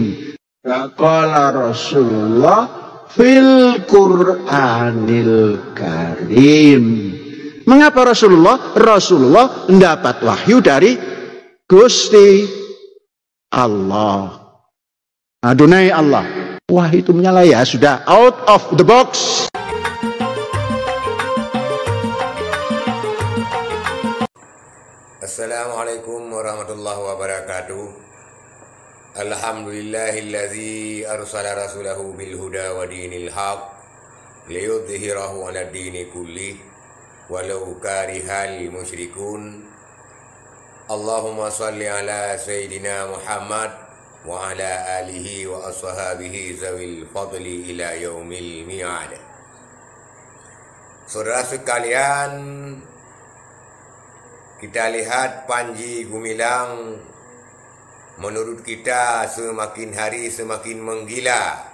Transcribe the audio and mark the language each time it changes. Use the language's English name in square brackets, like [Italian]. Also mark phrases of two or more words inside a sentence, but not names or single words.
[Arabic] قال رسول الله في القرآن الكريم. [Indonesian] Mengapa Rasulullah? Rasulullah mendapat wahyu dari Gusti Allah. Adonai Allah. Wah itu menyala ya, sudah [English] out of the box. [Arabic] السلام عليكم ورحمة الله وبركاته. الحمد لله الذي أرسل رسوله بالهدى ودين الحق ليظهره على الدين كله ولو كره المشركون. اللهم صل على سيدنا محمد وعلى آله وأصحابه ذوي الفضل إلى يوم الميعاد. [Indonesian] Saudara sekalian, kita lihat Panji Gumilang menurut kita semakin hari semakin menggila.